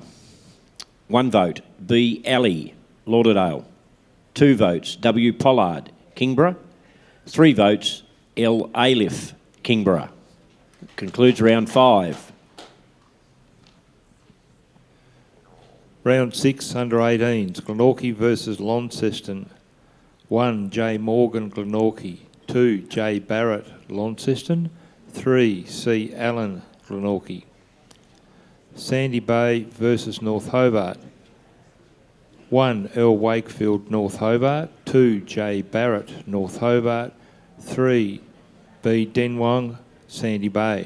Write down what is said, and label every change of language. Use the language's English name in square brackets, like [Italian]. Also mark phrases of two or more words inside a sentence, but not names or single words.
[English] 1 vote, B Alley, Lauderdale. 2 votes, W Pollard, Kingborough. 3 votes, L Ailiff, Kingborough. Concludes round 5. Round 6, under 18s. Glenorchy versus Launceston. 1 J Morgan Glenorchy, 2 J Barrett Launceston, 3 C Allen Glenorchy. Sandy Bay versus North Hobart. 1 L Wakefield North Hobart, 2 J Barrett North Hobart, 3 B Denwang Sandy Bay.